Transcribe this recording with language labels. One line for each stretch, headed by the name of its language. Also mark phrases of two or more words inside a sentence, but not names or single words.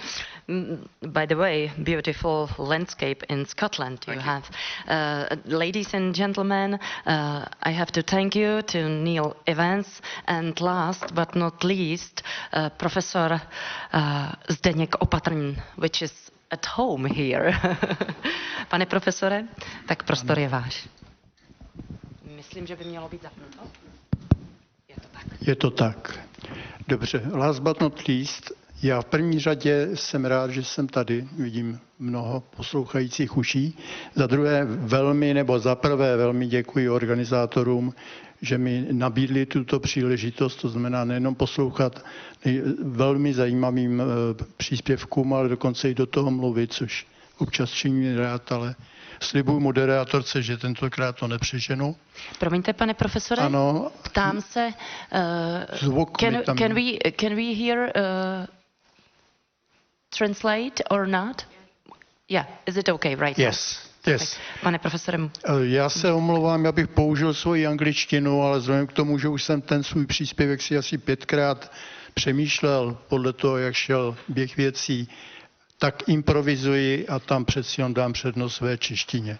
English: By the way, beautiful landscape in Scotland you have. Ladies and gentlemen, I have to thank you to Neal Evans, and last but not least, Professor Zdeněk Opatrný, which is at home here.
Czech: Pane profesore, tak prostor je váš. Myslím, že by mělo být zapnuto. Je to tak. Je to tak. Dobře,
English: last but not least,
Czech: já v první řadě jsem rád, že jsem tady, vidím mnoho poslouchajících uší. Za druhé za prvé velmi děkuji organizátorům, že mi nabídli tuto příležitost, to znamená nejenom poslouchat velmi zajímavým příspěvkům, ale dokonce i do toho mluvit, což občas činím rád, ale slibuju moderátorce, že tentokrát to nepřeženu. Promiňte, pane profesore, ano, ptám se,
English: can we hear translate or not? Yeah, is it okay right Yes. Yes.
Czech: Pane profesore. Já se omlouvám, já bych použil svoji angličtinu, ale vzhledem k tomu, že už jsem ten svůj příspěvek si asi 5krát přemýšlel podle toho, jak šel běh věcí, tak improvizuji a tam přeci jen dám přednost své češtině.